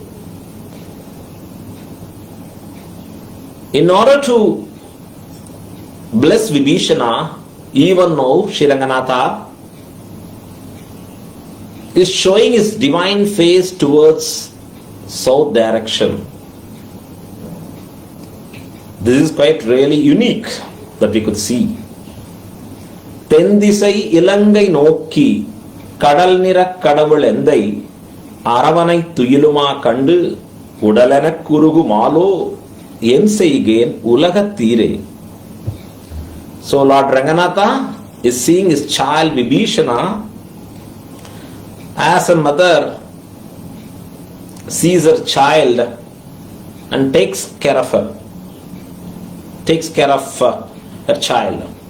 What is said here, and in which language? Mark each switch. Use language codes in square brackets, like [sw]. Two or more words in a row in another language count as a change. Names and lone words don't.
[en] In order to bless Vibhishana, even now Sri Ranganatha is showing his divine face towards south direction. This is quite really unique that we could see. [ta] தென்திசை இலங்கை நோக்கி கடல் நிற கடவுள் எந்தை அரவணை துயிலுமா கண்டு உடலனக் குருகு மாலோ என்செய்கேன் உலகத்தீரே. [en] So Lord Ranganatha is seeing his child Vibhishana as a mother sees her child and takes care of her. Takes care of her child.